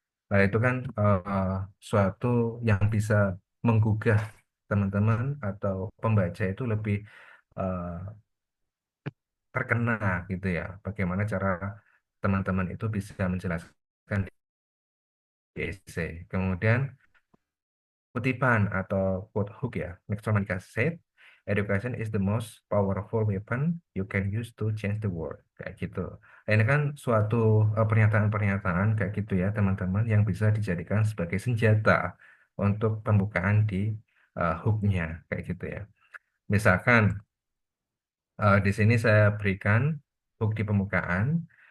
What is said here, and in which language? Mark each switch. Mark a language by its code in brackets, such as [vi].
[id] Nah itu kan suatu yang bisa menggugah teman-teman atau pembaca itu lebih eh, terkena gitu ya, bagaimana cara teman-teman itu bisa menjelaskan di essay. Kemudian kutipan atau quote hook ya. [en] Next Monica said, education is the most powerful weapon you can use to change the world. [id] Kayak gitu. Nah, ini kan suatu pernyataan-pernyataan kayak gitu ya teman-teman yang bisa dijadikan sebagai senjata untuk pembukaan di hooknya kayak gitu ya. Misalkan di sini saya berikan hook di pembukaan.